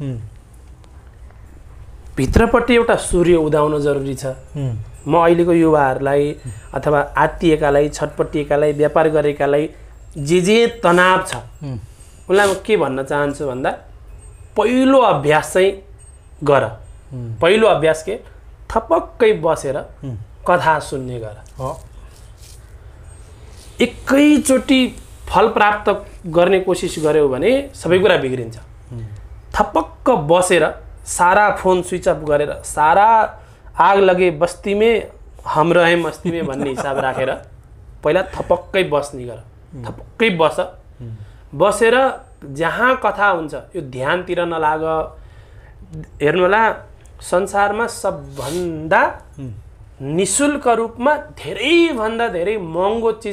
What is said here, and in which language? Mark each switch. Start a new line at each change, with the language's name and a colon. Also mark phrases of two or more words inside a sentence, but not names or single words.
Nepali: भित्रपट्टि एउटा सूर्य उदाउन जरुरी छ म अहिलेको युवाहरूलाई अथवा आत्तिएकालाई छटपटिएकालाई व्यापार गरेकालाई जे तनाव छ उनलाई म के भन्न चाहन्छु भन्दा पहिलो अभ्यास चाहिँ गर पहिलो अभ्यास के थपक्कै बसेर कथा सुन्ने गर एकैचोटि फल प्राप्त गर्ने कोसिस गर्यो भने सबै कुरा बिग्रिन्छ थपक्क बसेर सारा फोन
English: switch off
Nepali: गरेर सारा
Hindi: आग लगे बस्ती में हम रहे मस्ती में
Nepali: भन्ने हिसाब राखेर पहिला थपक्कै बस्ने गर थपक्कै बसेर जहाँ कथा हुन्छ यो ध्यानतिर नलाग हेर्नु होला संसारमा सबभन्दा निशुल्क रूपमा धेरैभन्दा धेरै महँगो चिज